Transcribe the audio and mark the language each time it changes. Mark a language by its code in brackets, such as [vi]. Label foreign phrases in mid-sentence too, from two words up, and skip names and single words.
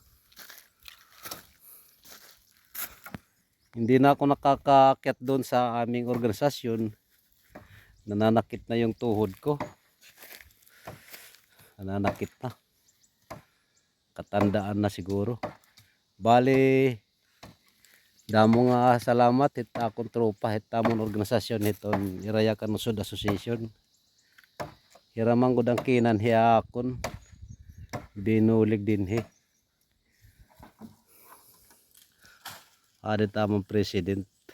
[tl] Hindi na ako nakakaakyat doon sa aming organisasyon. Nananakit na yung tuhod ko. Nananakit na. Katandaan na siguro. Bali, [war] damo nga salamat hit akong tropa, hit amon organisasyon hiton Iraya Kan Usod Association. Hiramang gud ang kinan hiya akon. Binulig din he. Ada tamang president.